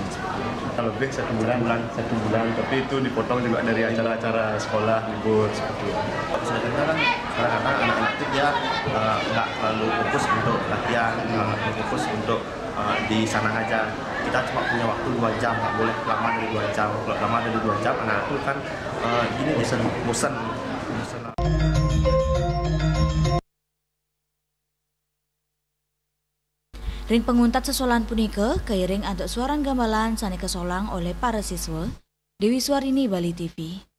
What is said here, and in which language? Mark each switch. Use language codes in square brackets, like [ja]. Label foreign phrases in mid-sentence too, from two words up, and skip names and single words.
[id] Lebih satu bulan, tapi itu dipotong juga dari acara-acara sekolah libur seperti itu. Sebenarnya kan kadang-kadang anak-anak itu dia nggak terlalu fokus untuk latihan, fokus untuk di sana aja. Kita cuma punya waktu 2 jam, nggak boleh lama dari 2 jam. Kalau lama dari 2 jam, anak itu kan ini bosan. [ban] Ring penguntat sesolahan punika keiring antuk suaran gamelan sane kesolang [id] oleh para siswa. [ban] Dewi Suarini, Bali TV.